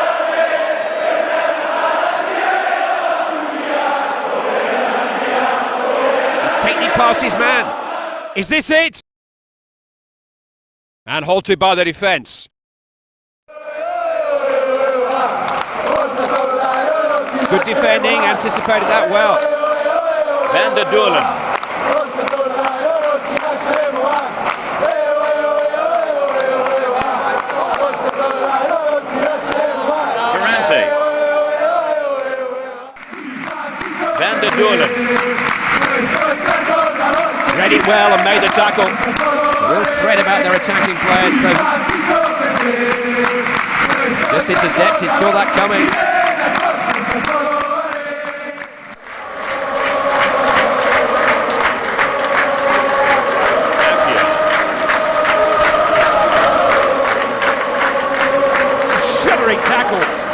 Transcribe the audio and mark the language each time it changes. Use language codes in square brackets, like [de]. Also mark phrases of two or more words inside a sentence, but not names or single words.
[en] He's taking it past his man. Is this it? And halted by the defence. Good defending, anticipated that well. Van der Doorlen. Ferrante. Van der Doorlen. Read it well and made the tackle. It's a real threat about their attacking players present. Just intercepted, saw that coming. Tackle.